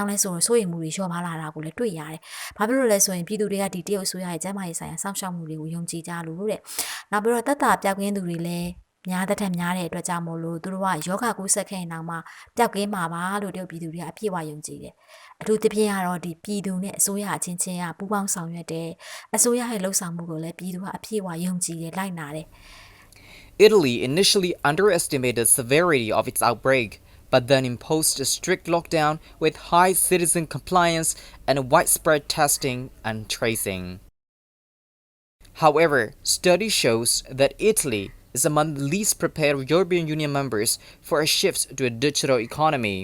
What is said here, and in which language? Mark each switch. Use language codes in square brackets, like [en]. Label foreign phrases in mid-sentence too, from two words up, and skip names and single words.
[my] င့်လဲဆိုရင်စိုးရိမ်မှုတွေလျှော့ပါလာတာကိုလည်းတွေ့ရတယ်။ဘာဖြစ်လို့လဲဆိုရင်ပြည်သူတွေကဒီတရုတ်အစိုးရရဲ့ကျန်းမာရေးဆိုင်ရာစောင့်ရှောက်မှုတွေကိုယုံကြည်ကြလို့တဲ့။နောက်ပြီးတော့သက်သာပြောက်ကင်းသူတွေလည်းများတဲ့ထက်များတဲ့အတွက်ကြောင့်မို့လို့သူတို့ကယောဂကူးစက်ခဲ့ရင်တော့မှပျောက်ကင်းမှာပါလို့တရုတ်ပြည်သူတွေကအပြည့်အဝယုံကြည်တယ်။အထူးသဖြင့်ကတော့ဒီပြည်သူနဲ့အစိုးရအချင်းချင်းကပူးပေါင်းဆောင်ရွက်တယ်။အစိုးရရဲ့လှုပ်ဆောင်မှုကိုလည်းပြည်သူကအပြည့်အဝယုံကြည်တယ်လိုက်နာတယ်။ [en] Italy initially underestimated the severity of its outbreak, but then imposed a strict lockdown with high citizen compliance and widespread testing and tracing. However, study shows that Italy is among the least prepared European Union members for a shift to a digital economy.